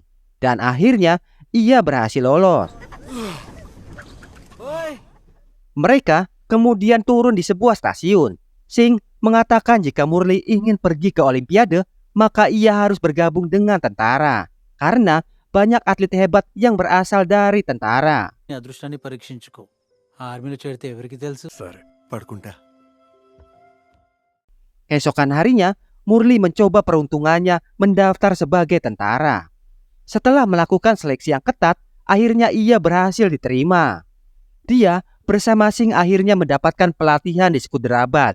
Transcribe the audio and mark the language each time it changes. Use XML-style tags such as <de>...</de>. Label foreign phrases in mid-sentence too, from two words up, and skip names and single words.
<id>Dan akhirnya ia berhasil lolos. Mereka kemudian turun di sebuah stasiun. Singh mengatakan jika Murli ingin pergi ke Olimpiade, maka ia harus bergabung dengan tentara. Karena banyak atlet hebat yang berasal dari tentara.</id> <te>అదృష్టాన్ని పరీక్షించుకో ఆర్మీలో చేరితే ఎవరికి తెలుసు సరే పడుకుంటా.</te> <id>Keesokan harinya, Murli mencoba peruntungannya mendaftar sebagai tentara. Setelah melakukan seleksi yang ketat, akhirnya ia berhasil diterima. Dia bersama Singh akhirnya mendapatkan pelatihan di Sekuderabat.</id>